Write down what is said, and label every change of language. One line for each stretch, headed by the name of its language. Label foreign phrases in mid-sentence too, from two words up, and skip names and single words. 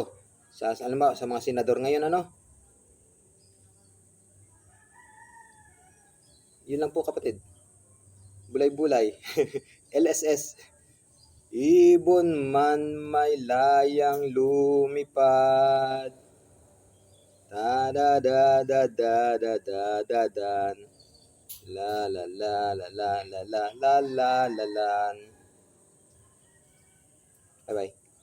Filipino: Sa mga senador ngayon, Yun lang po, kapatid. Bulay-bulay. LSS. Ibon man may layang lumipad, da da da da da da da da dan, la la la la la la la la la la.
English: Bye bye.